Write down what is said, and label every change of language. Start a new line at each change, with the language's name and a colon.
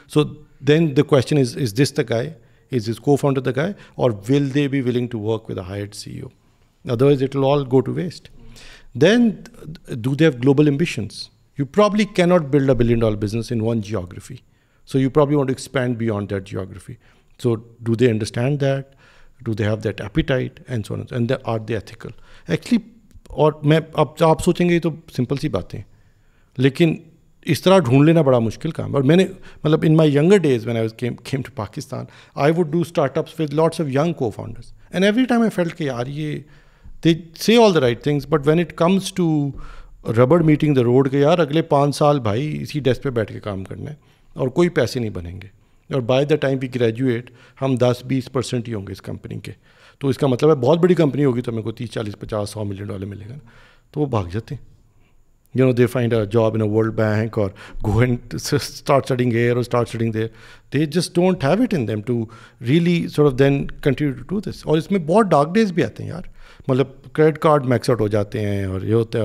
English: So then the question is this the guy? Is his co-founder the guy, or will they be willing to work with a hired CEO? Otherwise, it will all go to waste. Then, do they have global ambitions? You probably cannot build a $1 billion business in one geography. So you probably want to expand beyond that geography. So do they understand that? Do they have that appetite? And so on. And are they ethical? Actually,
Urdu: اور میں اب آپ سوچیں گے یہ تو simple سی باتیں, لیکن اس طرح ڈھونڈ لینا بڑا مشکل کام. اور میں نے مطلب
English: in my younger days when I came to Pakistan, I would do start with lots of young co-founders, and every time I felt
Urdu: کہ یار یہ دے سے آل the right things, but when it comes to rubber meeting the road کہ یار اگلے 5 سال بھائی اسی ڈیسک پہ بیٹھ کے کام کرنا ہے اور کوئی پیسے نہیں بنیں گے,
English: اور by the time we graduate
Urdu: ہم 10-20% ہی ہوں گے اس کمپنی کے. تو اس کا مطلب ہے بہت بڑی کمپنی ہوگی تو میرے کو 30-40-50-100 ملین ڈالر ملے گا, تو وہ بھاگ جاتے ہیں.
English: You know, they find a job in a World Bank or go and start studying here or start studying there. They just don't have it in them to really sort of then continue to do this.
Urdu: اور اس میں بہت dark days بھی آتے ہیں یار, مطلب credit card Max out ہو جاتے ہیں اور یہ ہوتا ہے.